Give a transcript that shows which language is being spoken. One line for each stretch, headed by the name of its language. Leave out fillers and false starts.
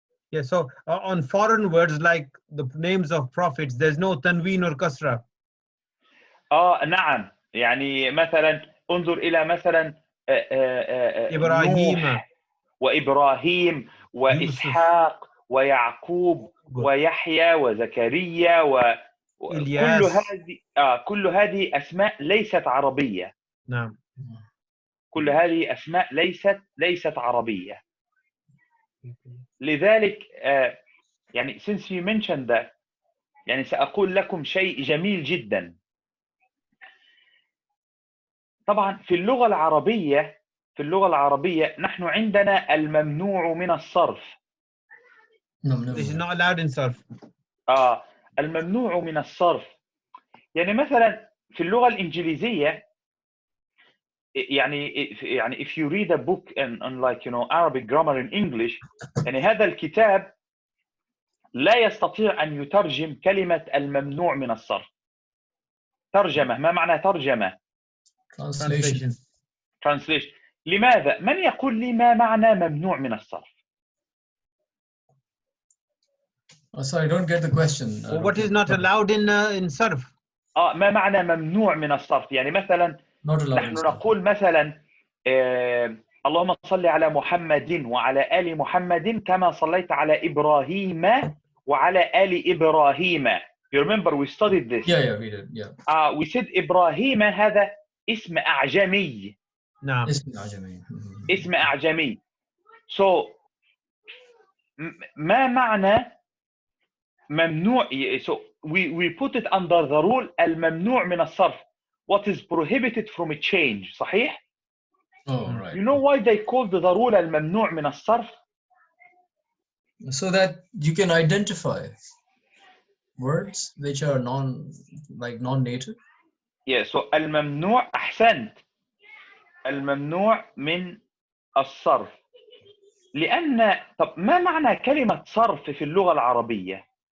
English: Yeah, so on foreign words like the names of prophets, there's no tanween or kasra.
Arabic: نعم، يعني مثلا انظر إلى مثلا إبراهيم نوح وإبراهيم وإسحاق ويعقوب ويحيى وزكريا وكل هذه كل هذه أسماء ليست عربية. نعم. كل هذه أسماء ليست عربية. لذلك يعني
English: since you mentioned that،
Arabic: يعني سأقول لكم شيء جميل جدا. طبعا في اللغة العربية نحن عندنا الممنوع من الصرف.
English: This is not allowed in sarf.
Arabic: الممنوع من الصرف، يعني مثلا في اللغة الإنجليزية، يعني
English: if you read a book on like Arabic grammar in English،
Arabic: يعني هذا الكتاب لا يستطيع أن يترجم كلمة الممنوع من الصرف. ترجمة، ما معنى ترجمة؟ Translation. لماذا؟ من يقول لي ما معنى ممنوع من الصرف؟
English: Sorry, I don't get the question. What is not allowed in sarf?
Arabic: ما معنى ممنوع من الصرف؟ يعني مثلا نحن نقول مثلا اللهم صل على محمد وعلى آل محمد كما صليت على إبراهيم وعلى آل إبراهيم.
English: You remember we studied this. Yeah, we did. Yeah. We said
Arabic: إبراهيم هذا اسم أعجمي. نعم. اسم أعجمي.
English: So
Arabic: ما معنى ممنوع؟
English: So we put it under the rule الممنوع من الصرف. What is prohibited from a change.
Arabic: صحيح؟
English: Oh, right. You know why they called the rule الممنوع من الصرف? So that you can identify words which are non-native. Yeah, so
Arabic: الممنوع، أحسنت، الممنوع من الصرف. لأن طب ما معنى كلمة صرف في اللغة العربية؟